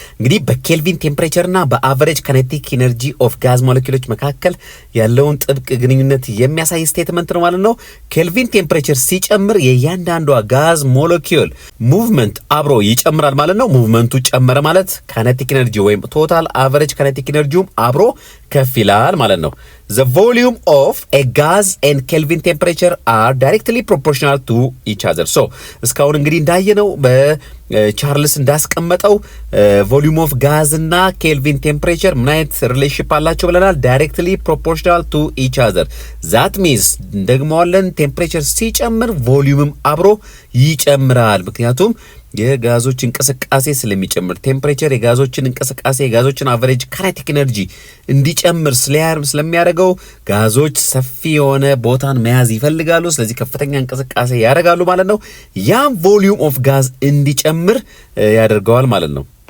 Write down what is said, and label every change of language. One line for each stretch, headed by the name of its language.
Amharic: እንግዲህ በኬልቪን ቴምፕሬቸር እና በአቨሬጅ kinetic energy of gas molecules መካከል ያለውን ጥብቅ ግንኙነት የሚያሳይ ስቴትመንት ነው ማለት ነው። ኬልቪን ቴምፕሬቸር ሲጨምር የእያንዳንዷ ጋዝ ሞለኪውል ሙቭመንት አብሮ ይጨምራል ማለት ነው። ሙቭመንቱ ጨመረ ማለት kinetic energy ወይም ቶታል አቨሬጅ kinetic energyውም አብሮ ከፍ ይላል ማለት ነው።
English: The volume of a gas and Kelvin temperature are directly proportional to each other.
Amharic: So እስካሁን እንግዲህ እንዳየነው በቻርልስ እንዳስቀመጠው volume of gas እና Kelvin temperature ምን አይነት ሪሌሽንሺፕ አላቸው ብለናል?
English: directly proportional to each other. that means
Amharic: ደግሞዋለን ቴምፕሬቸር ሲጨምር ቮሊዩምም አብሮ ይጨምራል። ምክንያቱም የጋዞች እንቅስቃሴ ስለሚጨምር ቴምፕሬቸር የጋዞችን እንቅስቃሴ የጋዞችን አቨሬጅ ካይኔቲክ ኤነርጂ እንዲጨምር ስለሚያደርገው ጋዞች ሰፊ የሆነ ቦታን መያዝ ይፈልጋሉ። ስለዚህ ከፍተኛ እንቅስቃሴ ያደርጋሉ ማለት ነው። ያም ቮሊዩም ኦፍ ጋዝ እንዲጨምር ያደርገዋል ማለት ነው።